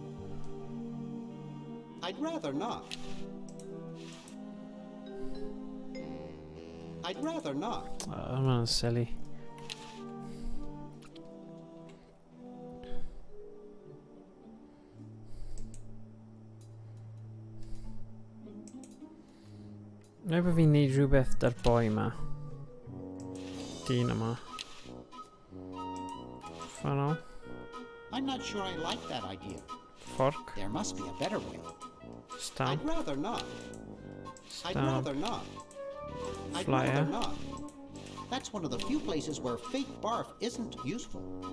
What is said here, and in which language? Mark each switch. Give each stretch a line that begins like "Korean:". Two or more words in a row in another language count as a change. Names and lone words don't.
English: I'd rather not. I'd rather not. Oh, man, silly. Maybe we need
Welsh: rhywbeth da'r boi ma. Dyn yma.
English: Funnel. I'm not sure I like that idea. Fork. There must be a better way. Stamp. I'd rather not. Stamp. I'd rather not. I'd Flyer. rather not. That's one of the few places where fake barf isn't useful.